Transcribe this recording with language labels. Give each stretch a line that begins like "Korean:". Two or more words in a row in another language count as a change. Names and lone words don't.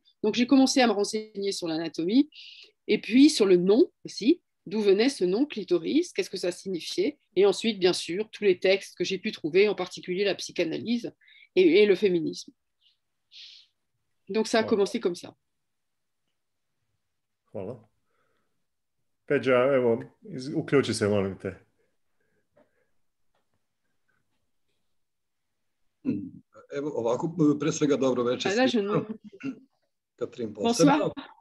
French: Donc j'ai commencé à me renseigner sur l'anatomie et puis sur le nom aussi, d'où venait ce nom clitoris, qu'est-ce que ça signifiait, et ensuite bien sûr tous les textes que j'ai pu trouver, en particulier la psychanalyse et le féminisme. Donc ça a commencé comme ça.
Serbian: Hvala. Peđa, evo, uključi se, molim te. Evo ovako, pre svega dobro večer. Katrin posebno.